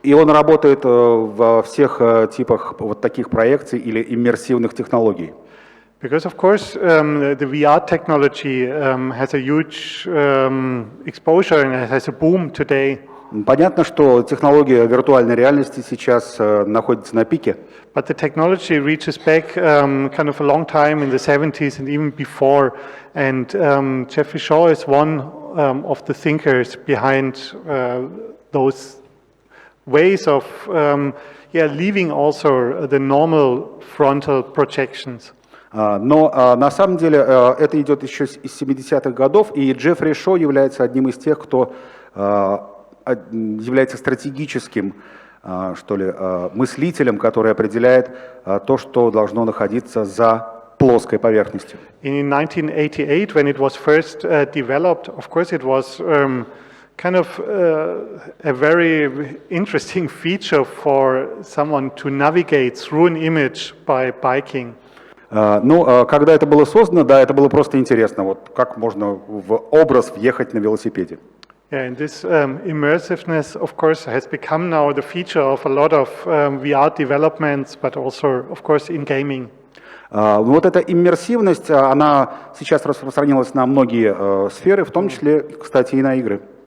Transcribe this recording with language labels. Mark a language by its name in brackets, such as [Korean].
[Russian] И он работает во всех типах вот таких проекций или иммерсивных технологий. [English] Because of course the VR technology has a huge exposure and has a boom today. [Russian] Понятно, что технология виртуальной реальности сейчас находится на пике. [English] But the technology reaches back kind of a long time in the 70s and even before. And Jeffrey Shaw is one of the thinkers behind those ways of leaving also the normal frontal projections. [Russian] Но на самом деле это идет еще из 70-х годов, и Джеффри Шо является одним из тех, кто является стратегическим, что ли, мыслителем, который определяет то, что должно находиться за плоской поверхностью. [English] In 1988, when it was first developed, of course it was kind of a very interesting feature for someone to navigate through an image by biking. [Russian] Ну, когда это было создано, да, это было просто интересно, вот как можно в образ въехать на велосипеде. [English] Yeah, and this immersiveness, of course, has become now the feature of a lot of VR developments, but also, of course, in gaming. [Russian] Вот эта иммерсивность, она сейчас распространилась на многие сферы, в том числе, кстати, и на игры.